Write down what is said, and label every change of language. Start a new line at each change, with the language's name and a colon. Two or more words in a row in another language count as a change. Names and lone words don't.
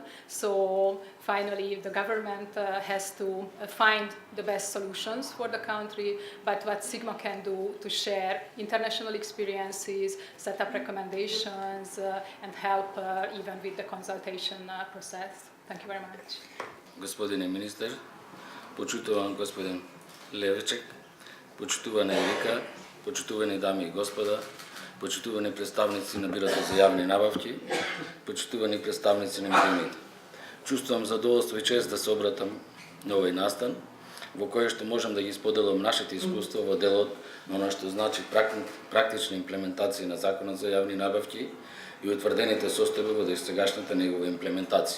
English: So finally, the government has to find the best solutions for the country. But what Sigma can do to share international experiences, set up recommendations, and help even with the consultation process. Thank you very much.
Macedonian: Господине министер, почитуван господин Левечек, почитувана Евика, почитувани дами и господа, почитувани представници на Бюрото за јавни набавки, почитувани представници на медиумите. Чувствувам задоволство и чест да се обратам на овој настан, во кој што можам да ги споделам нашите искуства во делот на оно што значи практична имплементација на Законот за јавни набавки и утврдените состојби во досегашната негова имплементација.